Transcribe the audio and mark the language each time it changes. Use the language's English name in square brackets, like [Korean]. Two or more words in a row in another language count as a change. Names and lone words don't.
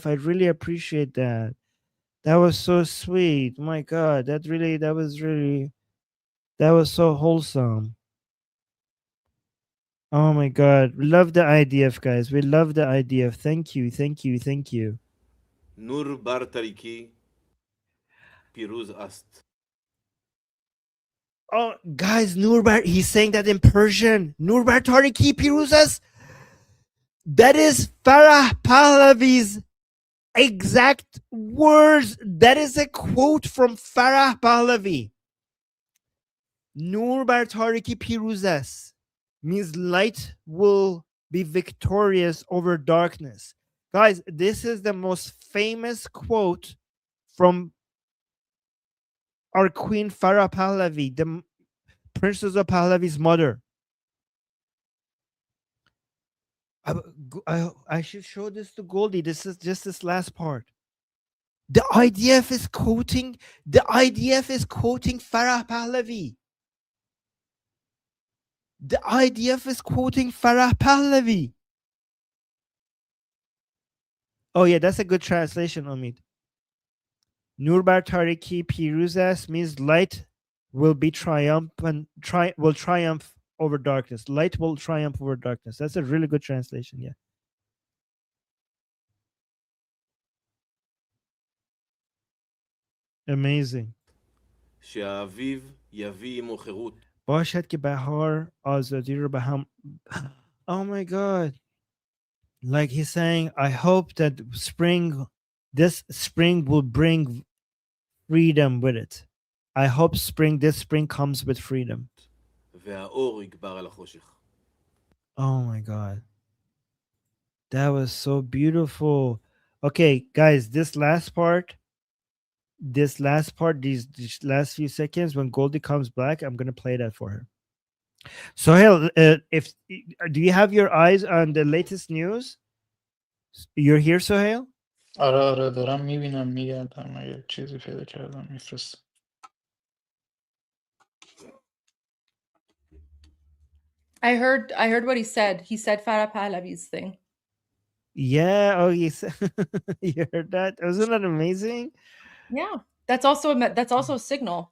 [English] I really appreciate that. That was so sweet. My God, that was so wholesome. Oh my God, we love the IDF, guys. We love the IDF. Thank you, thank you, thank you. [Persian] نور بر تاریکی پیروز است. [English] Oh, guys, Nurbar, he's saying that in Persian. [Persian] نوربر تاریکی پیروز است. [English] That is Farah Pahlavi's exact words. That is a quote from Farah Pahlavi. [Persian] نور بر تاریکی پیروز است [English] means light will be victorious over darkness. Guys, this is the most famous quote from our Queen Farah Pahlavi, the Princess of Pahlavi's mother. I should show this to Goldie. This is just this last part. The IDF is quoting Farah Pahlavi. The IDF is quoting Farah Pahlavi. Oh yeah, that's a good translation, Omid. [Persian] نور بر تاریکی پیروز است [English] means light will be will triumph over darkness. Light will triumph over darkness. That's a really good translation, yeah. Amazing. [Persian] باشد که بهار آزادی رو به هم. [English] Oh my God. Like he's saying, I hope that this spring will bring freedom with it. I hope this spring comes with freedom. [Hebrew] והאור יגבר על החושך. [English] Oh my God. That was so beautiful. Okay, guys, this last part, these last few seconds, when Goldie comes back, I'm gonna play that for her. Sohail, do you have your eyes on the latest news? You're here, Sohail? [Persian] آره دارم میبینم میگردم اگه چیزی پیدا کردم میفرستم. [English] I heard what he said. He said Farah Pahlavi's thing. Yeah. Oh, you heard that? Wasn't that amazing? Yeah, that's also a signal.